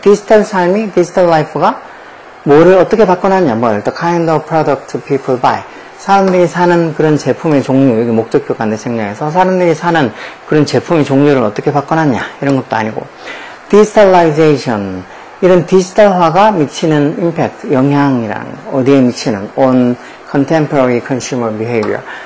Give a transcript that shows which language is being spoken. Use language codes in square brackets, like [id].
[ko] 디지털 삶이, 디지털 라이프가 뭐를 어떻게 바꿔놨냐. [en] The kind of product people buy. [ko] 사람들이 사는 그런 제품의 종류, 여기 목적격한데 생략해서 사람들이 사는 그런 제품의 종류를 어떻게 바꿔놨냐. 이런 것도 아니고. Digitalization. 이런 디지털화가 미치는 impact, 영향이란 어디에 미치는 [en] on contemporary consumer behavior.